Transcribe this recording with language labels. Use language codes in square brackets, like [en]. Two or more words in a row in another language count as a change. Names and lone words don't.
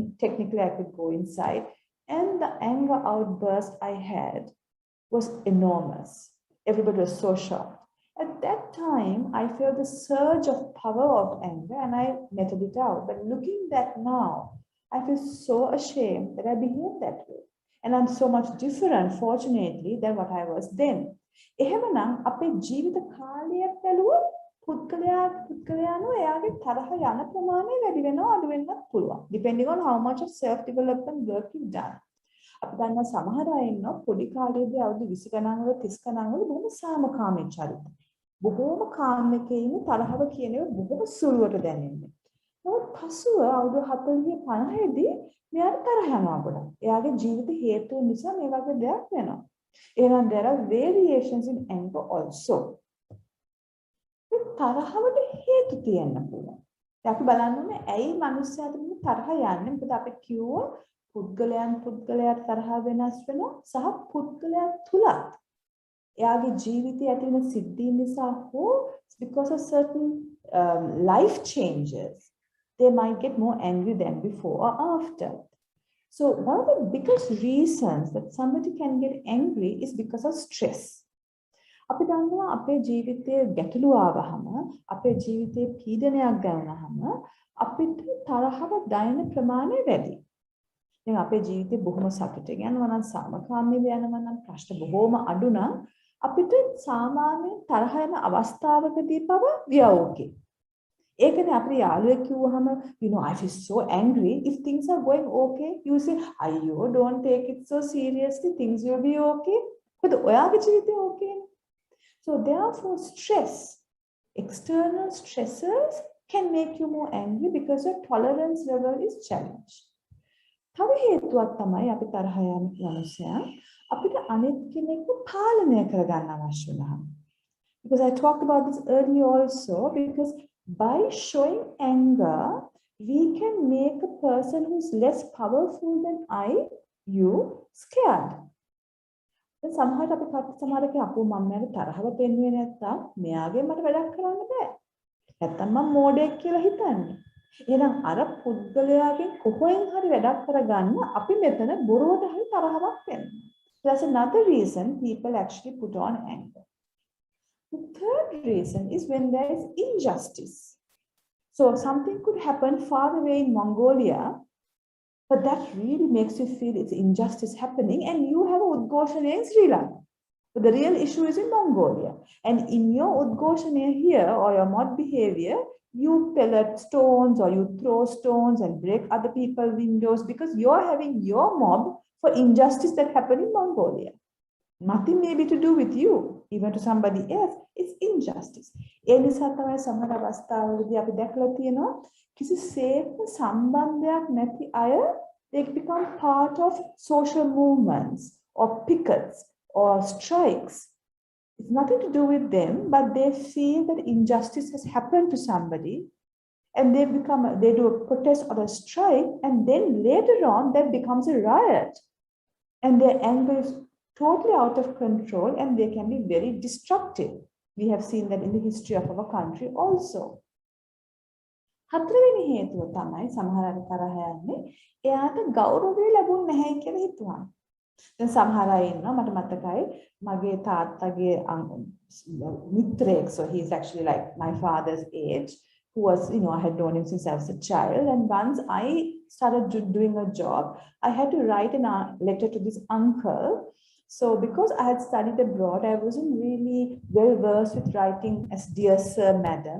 [en] Technically, I could go inside. And the anger outburst I had was enormous. Everybody was so shocked. At that time, I felt the surge of power of anger and I netted it out. But looking back now, I feel so ashamed that I behaved that way. And I'm so much different, fortunately, than what I was then. [si] එහෙමනම් අපේ ජීවිත කාලය බැලුවොත් පුද්ගලයානෝ එයාගේ තරහ යන ප්‍රමාණය වැඩි වෙනවා අඩු වෙන්නත් පුළුවන්. [en] Depending on how much of self development work you've done. [si] අපි දන්නවා සමහර අය ඉන්නවා පොඩි කාලේදී අවුරුදු 20 ගණන් වල 30 ගණන් වල බොහොම සාමකාමී චරිත. බොහොම කාම් එකේ ඉන්න තරහව කියනව බොහොම සුළුවට දැනෙන්නේ. නමුත් පසුව අවුරුදු 40 50 දී මෙයාට තරහ යනවා ගොඩක්. එයාගේ ජීවිත හේතු නිසා මේ වගේ දෙයක් වෙනවා. එහෙනම් [en] there are variations in anger also. [si] තරහවට හේතු තියෙන්න පුළුවන්. අපි බලන්න ඕනේ ඇයි මිනිස්සුන්ට මේ තරහ යන්නේ? මොකද අපි කිව්වා පුද්ගලයාට තරහ වෙනස් වෙනවා සහ පුද්ගලයා තුලත් එයාගේ ජීවිතයේ ඇති වෙන සිද්ධීන් නිසා හෝ [en] because of certain life changes they might get more angry than before or after. So one of the biggest reasons that somebody can get angry is because of stress. [si] අපි දන්නවා අපේ ජීවිතයේ ගැටලු ආවහම අපේ ජීවිතයේ පීඩනයක් ගන්නවහම අපිට තරහව දැනෙන ප්‍රමාණය වැඩි. දැන් අපේ ජීවිතේ බොහොම සතුටින් යනවා නම් සාමකාමීව යනවා නම් ප්‍රශ්න බොහොම අඩු නම් අපිට සාමාන්‍යයෙන් තරහ යන අවස්ථාවකදී පව [en] we are okay. [si] ඒකනේ අපේ යාළුවෙක් කිව්වහම [en] you know I feel so angry if things are going okay you say ayyo don't take it so seriously things will be okay but [si] ඔයාගේ ජීවිතේ okay නේ. [en] So therefore stress, external stressors can make you more angry because your tolerance level is challenged. [si] තව හේතුවක් තමයි අපි තරහ යන මනුස්සයා අපිට අනිත් කෙනෙක්ව පාලනය කරගන්න අවශ්‍ය වෙනවා. [en] Because I talked about this earlier also, because by showing anger, we can make a person who's less powerful than you, scared. [si] Then සමහරට අපි සමහරක අපෝ මම මට තරහව පෙන්වන්නේ නැත්තම් මෙයාගේ මට වැඩක් කරන්න බෑ. නැත්තම් මම මෝඩයෙක් කියලා හිතන්නේ. එහෙනම් අර පුද්ගලයාගෙන් කොහෙන් හරි වැඩක් කරගන්න අපි මෙතන බොරුවට හරි තරහවක් වෙනවා. [en] That's another reason people actually put on anger. The third reason is when there is injustice. So something could happen far away in Mongolia, but that really makes you feel it's injustice happening and you have Udghoshana in Sri Lanka. But the real issue is in Mongolia. And in your Udghoshana here or your mod behavior, you pellet stones or you throw stones and break other people's windows because you're having your mob for injustice that happened in Mongolia. Nothing maybe to do with you, even to somebody else, it's injustice. [si] ඒ නිසා තමයි සමහර අවස්ථාවලදී අපි දැකලා තියෙනවා කිසිසේත්ම සම්බන්ධයක් නැති අය [en] they become part of social movements or pickets or strikes. It's nothing to do with them, but they feel that injustice has happened to somebody and they do a protest or a strike and then later on that becomes a riot and their anger is totally out of control and they can be very destructive. We have seen that in the history of our country also. [si] හතරවෙනි හේතුව තමයි සමහර අය තරහ යන්නේ එයාට ගෞරවය ලැබුණ නැහැ කියලා හිතුවා. දැන් සමහර අය ඉන්නවා මට මතකයි මගේ තාත්තගේ මිත්‍රයෙක්, [en] so he is actually like my father's age, who was, you know, I had known him since I was a child, and once I started doing a job, I had to write a letter to this uncle. So because I had studied abroad, I wasn't really well versed with writing as dear sir, madam.